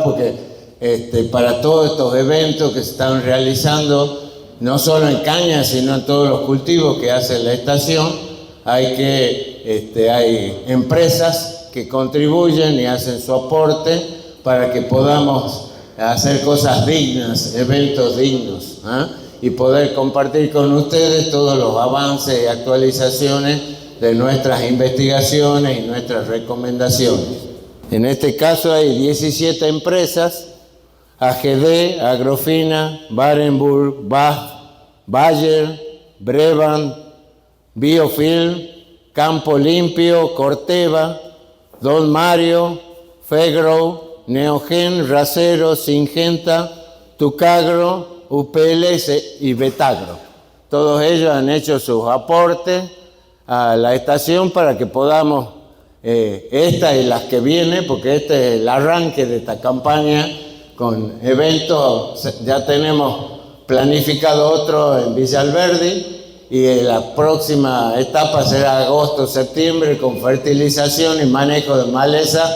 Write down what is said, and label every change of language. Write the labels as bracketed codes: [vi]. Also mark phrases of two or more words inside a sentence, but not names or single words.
[es] Porque para todos estos eventos que se están realizando, no solo en caña, sino en todos los cultivos que hace la estación, hay empresas que contribuyen y hacen su aporte para que podamos hacer cosas dignas, eventos dignos, y poder compartir con ustedes todos los avances y actualizaciones de nuestras investigaciones y nuestras recomendaciones. En este caso hay 17 empresas: AGD, Agrofina, Barenburg, BASF, Bayer, Brevant, Biofilm, Campo Limpio, Corteva, Don Mario, Fegrow, Neogen, Racero, Syngenta, Tucagro, UPLS y Betagro. Todos ellos han hecho sus aportes a la estación para que podamos, esta y las que vienen, porque este es el arranque de esta campaña con eventos. Ya tenemos planificado otro en Villa Alberdi, y la próxima etapa será agosto-septiembre con fertilización y manejo de maleza.